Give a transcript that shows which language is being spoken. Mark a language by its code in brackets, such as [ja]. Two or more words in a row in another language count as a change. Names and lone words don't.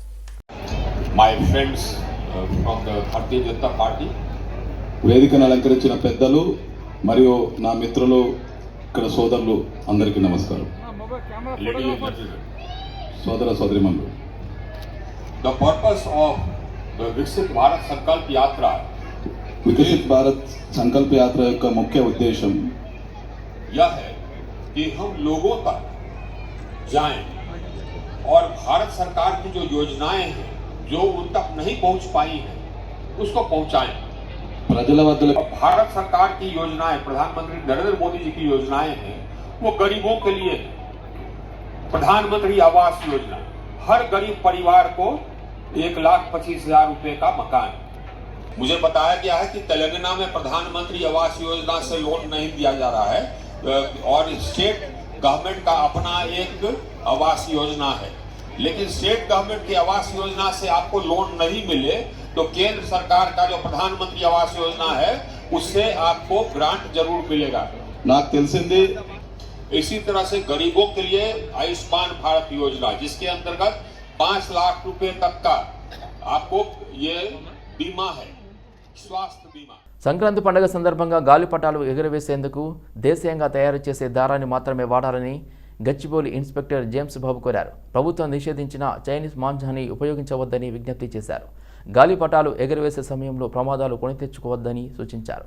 [te] వేదికను అలంకరించిన పెద్దలు మరియు నా మిత్రులు, ఇక్కడ సోదరులు అందరికీ నమస్కారం. సోదర సోదరిమణులు, [en] The purpose of the Viksit Bharat Sankalp Yatra, [te] వికసిత్ భారత్ సంకల్ప యాత్ర యొక్క ముఖ్య ఉద్దేశం [hi] यह है कि हम लोगों तक जाएं और भारत सरकार की जो योजनाएं हैं जो उन तक नहीं पहुंच पाई हैं उसको पहुंचाएं. [te] ప్రజల వద్దకు [hi] भारत सरकार की योजनाएं, प्रधानमंत्री नरेंद्र मोदी जी की योजनाएं हैं, वो गरीबों के लिए है. प्रधानमंत्री आवास योजना, हर गरीब परिवार को 1,25,000 रुपए का मकान. मुझे बताया गया है कि तेलंगाना में प्रधानमंत्री आवास योजना से लोन नहीं दिया जा रहा है और [en] state government [hi] का अपना एक आवास योजना है, लेकिन [en] state government [hi] की आवास योजना से आपको लोन नहीं मिले तो केंद्र सरकार का जो प्रधानमंत्री आवास योजना है उससे आपको ग्रांट जरूर मिलेगा. [te] నాకు తెలిసింది [hi] इसी तरह से गरीबों के लिए आयुष्मान भारत योजना, जिसके अंतर्गत 5 लाख रुपए तक का आपको ये बीमा है, स्वास्थ्य बीमा. [te] సంక్రాంతి పండుగ సందర్భంగా గాలిపటాలు ఎగురవేసేందుకు దేశీయంగా తయారు చేసే దారాన్ని మాత్రమే వాడాలని గచ్చిబౌలి ఇన్స్పెక్టర్ జేమ్స్ బాబు కోరారు. ప్రభుత్వం నిషేధించిన చైనీస్ మాంజాన్ని ఉపయోగించవద్దని విజ్ఞప్తి చేశారు. గాలిపటాలు ఎగురవేసే సమయంలో ప్రమాదాలు కొని తెచ్చుకోవద్దని సూచించారు.